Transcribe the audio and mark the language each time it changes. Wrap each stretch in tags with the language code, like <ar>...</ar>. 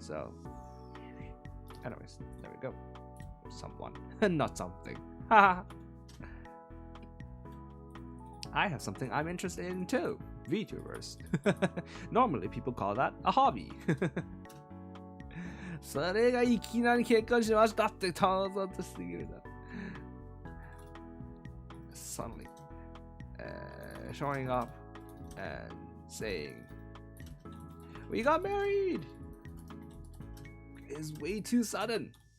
<en>So anyways, there we go. Someone, not something. I have something I'm interested in too. VTubers. Normally people call that a hobby.</en> <ja>それがいきなり結婚しましたって唐突すぎるな。</ja> <en>Suddenly, showing up and saying, "We got married!" is way too sudden.</en>